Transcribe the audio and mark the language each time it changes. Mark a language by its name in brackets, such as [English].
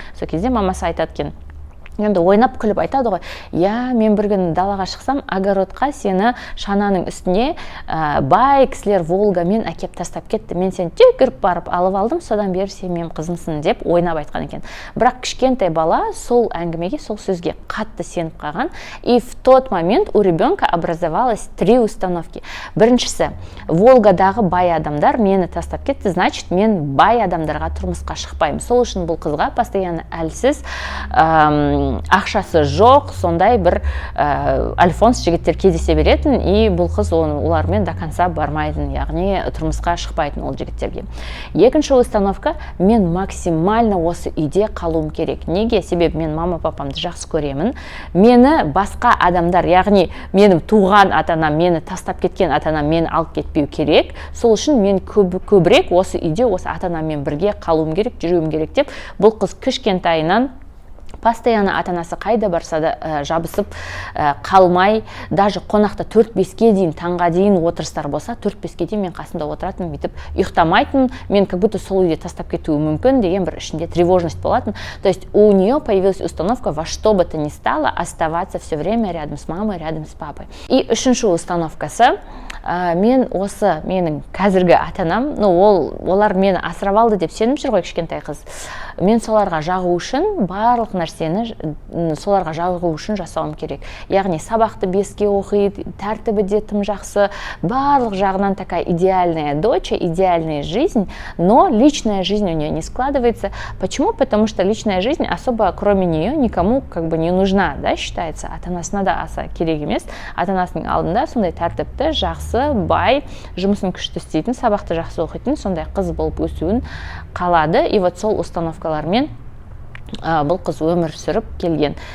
[Kazakh] Сол кезде мамасы айтады екен. Енді ойнап күліп айтады ғой, мен бір күн далаға шықсам, огородқа сені шананың үстіне бай кісілер Волгамен әкеп тастап кетті. Мен сені жүгіріп барып алып алдым, содан бері сен менің қызымсың деп ойнап айтқан екен. Бірақ кішкентай бала сол әңгімеге, сол сөзге қатты сеніп қалған. [Russian] И в тот момент у ребенка образовалось 3 установки. [Kazakh] Біріншісі, Волгадағы бай адамдар мені тастап кетті, значит, мен бай адамдарға тұрмысқа шықпаймын. Сол үшін бұл қызға постоянно әлсіз, ақшасы жоқ, сондай бір альфонс жігіттер кездесе беретін, и бұл қыз олармен [Russian] до конца [Kazakh] бармайтын, яғни тұрмысқа шықпайтын ол жігіттерге. Екінші установка, мен максимально осы үйде қалуым керек. Неге? Себебі мен мама-папамды жақсы көремін. Мені басқа адамдар, яғни менің туған ата-анам, мені тастап кеткен ата-анам мені алып кетпеу керек. Сол үшін мен көбірек осы үйде, осы ата-анаммен бірге қалуым керек, жүруім керек деп, бұл қыз кішкентайынан постоянно ата-анасы қайда барса да жабысып қалмай, даже қонақта 4-5-ке дейін, таңға дейін отырыстар болса, 4-5-ке дейін мен қасында отыратын, бүйтіп ұйықтамайтын, мен [Russian] как будто [Kazakh] сол үйде тастап кетуі мүмкін деген бір ішінде тревожность болатын. [Russian] То есть у нее появилась установка во что бы то ни стало оставаться все время рядом с мамой, рядом с папой. [Kazakh] И үшінші установкасы, мен осы менің қазіргі ата-анам, олар мені асырап алды деп сеніп жүр ғой кішкентай қыз. Мен соларға жағу үшін барлық нәрсе нәрсені соларға жағу үшін жасауым керек. Яғни сабақты 5-ке оқиды, тәртібі де тым жақсы, барлық жағынан [Russian] такая идеальная дочь, идеальная жизнь, но личная жизнь у нее не складывается. Почему? Потому что личная жизнь особо кроме нее никому как бы не нужна, да, считается. [Kazakh] Ата-анасына да аса керек емес. Ата-анасының алдында сондай тәртіпті, жақсы, бай, жұмысын күшті істейтін, сабақты жақсы оқитын, сондай қыз болып өсуін қалады. И вот сол установкалармен бұл қыз өмір сүріп келген.